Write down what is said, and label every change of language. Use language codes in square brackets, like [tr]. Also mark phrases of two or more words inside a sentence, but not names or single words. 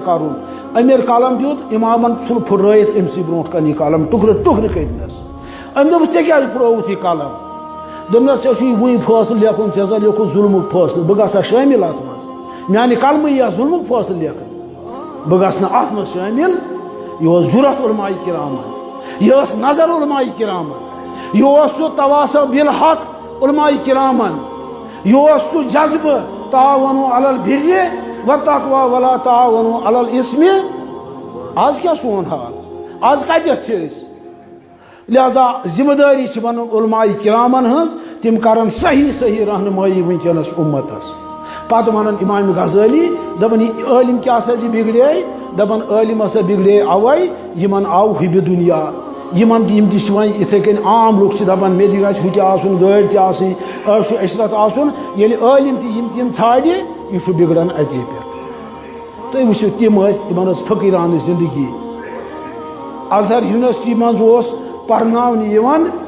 [ks] کرُن أمۍ ییٚلہِ قلم دیُت امامن ژھُن پھُرٲیِتھ أمسٕے برونٛٹھ کن یہِ قلم ٹُکرٕ ٹُکرٕ کٔرِتھنس أمۍ دوٚپُس ژےٚ کیٛازِ پھُرووُتھ یہِ قلم دوٚپنس ژےٚ چھُے وُنہِ فٲصلہٕ لیکھُن ژےٚ زن لیوکھُتھ ظُلمُک فٲصلہٕ بہٕ گژھا شٲمِل اتھ منٛز میانہِ قلمہٕ یِیا ظُلمُک فٲصلہٕ لیکھنہٕ بہٕ گژھٕ نہٕ اتھ منٛز شٲمِل یہِ اوس جُرت علماء کرامن یہ ٲس نظر علماء کرامن یہ اوس سُہ [ar] تواصع بالحق [ks] علماء کرامن یہ اوس سُہ جذبہ تعاونوا [ar] علی البر والتقوى ولا تعاونوا علی الاثم [ks] آز کیا سون حال آز کتیتھ چھِ أسۍ لہذا ذمہ داری چھ بنن علماء کرامن ہنز تم کرن صحیح صحیح رہنمائی ونکس امتس پتہ ونن امام غزالی دپن یہ عالم کیا سا بگڑے دپن عالم ہسا بگڑے اوے یمن آو حب دنیا یمن تم تہ وۄنۍ یِتھے کٔنۍ عام لُکھ چھِ دپان مےٚ تہِ گژھِ ہُہ تہِ آسُن گٲڑۍ تہِ آسٕنۍ عٲشو عشرت آسُن ییٚلہِ عٲلم تہِ یِم تِم ژھانڈِ یہِ چھُ بگڑان اتے پٮ۪ٹھ تُہۍ وٕچھِو تِم ٲسۍ تِمن ٲس فقیرانہٕ زندگی ازہر یونیورسٹی منٛز اوس پرناونہٕ یِوان